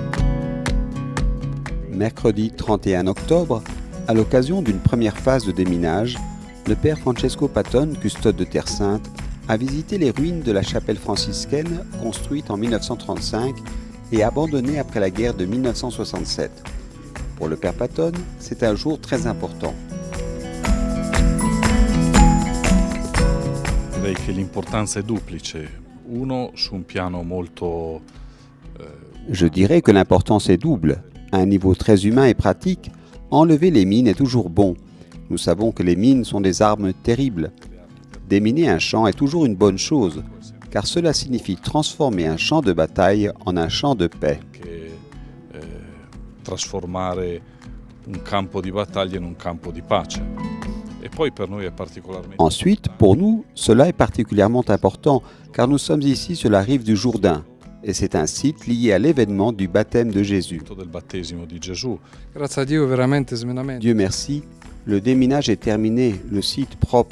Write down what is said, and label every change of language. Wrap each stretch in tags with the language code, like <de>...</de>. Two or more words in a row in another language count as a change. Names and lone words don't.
<fr>Mercredi 31 octobre, à l'occasion d'une première phase de déminage, le père Francesco Patton, custode de Terre Sainte, a visité les ruines de la chapelle franciscaine construite en 1935 et abandonnée après la guerre de 1967. Pour le père Patton, c'est un jour très important.</fr> <it>Direi che l'importanza è duplice. Uno su un piano molto</it> <fr>Je dirais que l'importance est double. À un niveau très humain et pratique, enlever les mines est toujours bon. Nous savons que les mines sont des armes terribles. Déminer un champ est toujours une bonne chose, car cela signifie transformer un champ de bataille en un champ de paix.</fr> <it>Trasformare un campo di battaglia in un campo di pace.</it> <fr>Ensuite, pour nous, cela est particulièrement important, car nous sommes ici sur la rive du Jourdain, et c'est un site lié à l'événement du baptême de Jésus. Dieu merci, le déminage est terminé, le site propre.</fr>